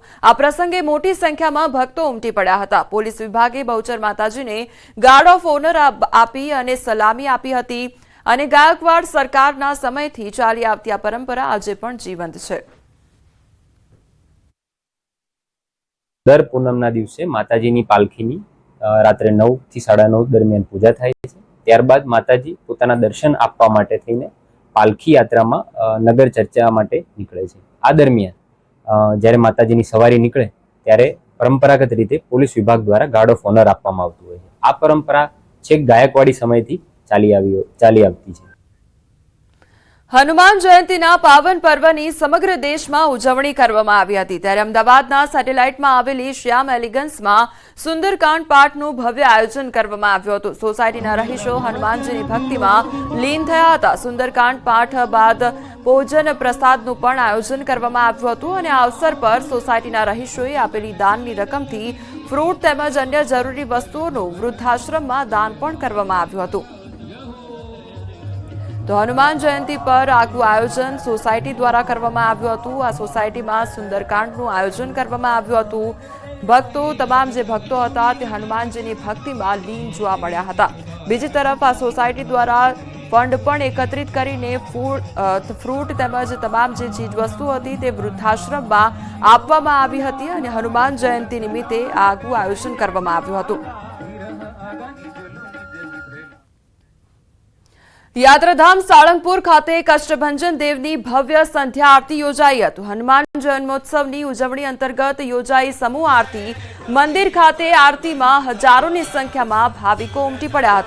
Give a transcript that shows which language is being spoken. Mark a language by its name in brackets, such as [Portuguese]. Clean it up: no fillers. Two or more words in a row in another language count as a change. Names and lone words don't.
[Gujarati] આ પ્રસંગે મોટી સંખ્યામાં ભક્તો ઉમટી પડ્યા હતા। પોલીસ વિભાગે બહુચર માતાજીને [English] guard of honour [Gujarati] આપી અને સલામી આપી હતી અને ગાયકવાડ સરકારના સમયથી ચાલી આવતી આ પરંપરા આજે પણ જીવંત છે। દર પૂનમના દિવસે માતાજીની પાલખીની રાત્રે 9 થી 9:30 દરમિયાન પૂજા થાય છે। ત્યારબાદ માતાજી પોતાના દર્શન આપવા માટે થઈને પાલખી યાત્રામાં નગર ચર્ચા માટે નીકળે છે। આ દરમિયાન જ્યારે માતાજીની સવારી નીકળે ત્યારે પરંપરાગત રીતે પોલીસ વિભાગ દ્વારા [English] guard of honour [Gujarati] આપવામાં આવતું હોય છે। આ પરંપરા છેક ગાયકવાડી સમયથી ચાલી આવતી છે। હનુમાન જયંતીના પાવન પર્વની સમગ્ર દેશમાં ઉજવણી કરવામાં આવી હતી। ત્યારે અમદાવાદના સેટેલાઇટમાં આવેલી શ્યામ એલિગન્સમાં સુંદરકાંડ પાઠનું ભવ્ય આયોજન કરવામાં આવ્યું હતું। સોસાયટીના રહીશો હનુમાનજીની ભક્તિમાં લીન થયા હતા। સુંદરકાંડ પાઠ બાદ ભોજન પ્રસાદનું પણ આયોજન કરવામાં આવ્યું હતું અને આ અવસર પર સોસાયટીના રહીશોએ આપેલી દાનની રકમથી ફ્રૂટ તેમજ અન્ય જરૂરી વસ્તુઓનું વૃદ્ધાશ્રમમાં દાન પણ કરવામાં આવ્યું હતું। તો હનુમાન જયંતી પર આગવું આયોજન સોસાયટી દ્વારા કરવામાં આવ્યું હતું। આ સોસાયટીમાં સુંદરકાંડનું આયોજન કરવામાં આવ્યું હતું। ભક્તો તમામ જે ભક્તો હતા તે હનુમાનજીની ભક્તિમાં લીન જોવા મળ્યા હતા। બીજી તરફ આ સોસાયટી દ્વારા ફંડ પણ એકત્રિત કરીને ફ્રૂટ તેમજ તમામ જે ચીજવસ્તુ હતી તે વૃદ્ધાશ્રમમાં આપવામાં આવી હતી અને હનુમાન જયંતી નિમિત્તે આગવું આયોજન કરવામાં આવ્યું હતું। યાત્રાધામ સાળંગપુર ખાતે કષ્ટભંજન દેવની ભવ્ય સંધ્યા આરતી યોજાઈ હતી। હનુમાન જન્મોત્સવની ઉજવણી અંતર્ગત યોજાઈ સમૂહ આરતી। મંદિર ખાતે આરતીમાં હજારોની સંખ્યામાં ભાવિકો ઉમટી પડ્યા હતા।